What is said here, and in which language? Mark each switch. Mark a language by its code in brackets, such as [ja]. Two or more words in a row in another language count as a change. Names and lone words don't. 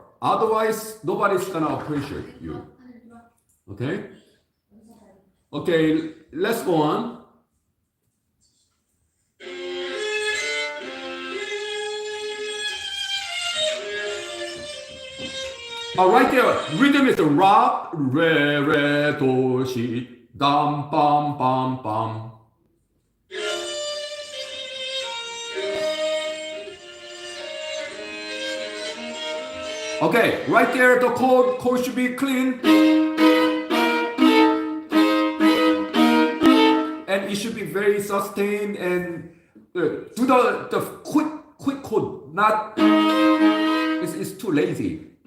[en] Otherwise, nobody's gonna appreciate you. Okay? Okay, let's go on. Right there, rhythm is ra, re, re, do, si, dam, bam, bam, bam. Okay, right there, the chord should be clean. And it should be very sustained and do the quick chord, not, it's too lazy.